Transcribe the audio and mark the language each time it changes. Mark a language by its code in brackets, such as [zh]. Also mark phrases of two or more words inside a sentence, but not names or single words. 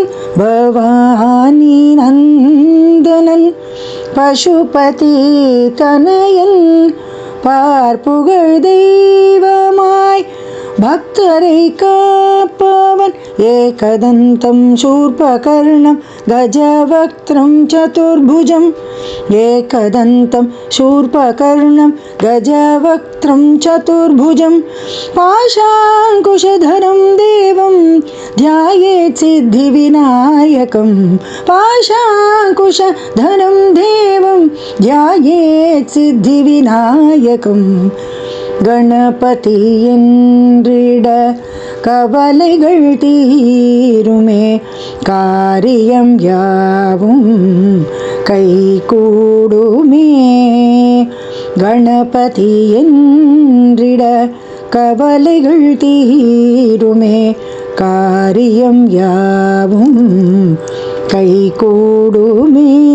[ta] பவானி நந்தனன் பசுபதி தனயன் பார்ப்புகழ் தெய்வமாய் பக்தரை காப்பவன். [sa] एकदन्तं शूर्पकर्णं गजवक्त्रं चतुर्भुजम्, एकदन्तं शूर्पकर्णं गजवक्त्रं चतुर्भुजम्. पाशाङ्कुशधरं देवं ध्यायेत् सिद्धिविनायकं, पाशाङ्कुशधरं देवं ध्यायेत् सिद्धिविनायकं. [ta] கணபதி என்றிட கவலைகள் தீருமே, காரியம் யாவும் கைகூடுமே. கணபதி என்றிட கவலைகள் தீருமே, காரியம் யாவும் கைகூடுமே.